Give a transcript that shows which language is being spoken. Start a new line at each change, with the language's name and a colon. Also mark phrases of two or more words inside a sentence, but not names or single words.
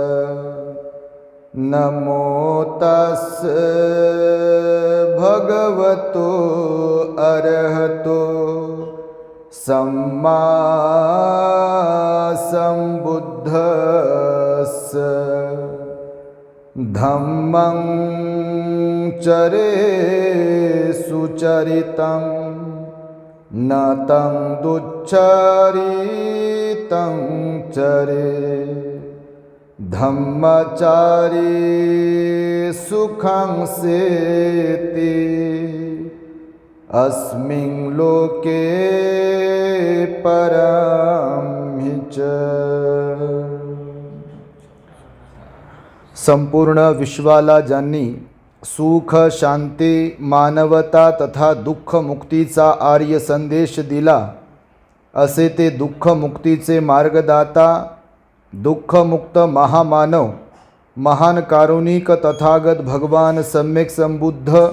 Pali: नमो तस्स भगवतो अरहतो सम्मा सम्बुद्धस्स। धम्मं चरे सुचरितं न तं दुच्छरितं चरे। धम्मचारी सुखं सेति अस्मिन् लोके परं हि च।
Marathi: संपूर्ण विश्वाला ज्यांनी सुख, शांती, मानवता तथा दुःख मुक्तीचा आर्य संदेश दिला, असे ते दुःख मुक्तीचे मार्गदाता, दुःखमुक्त महामानव, महान कारुणिक तथागत भगवान सम्यक संबुद्ध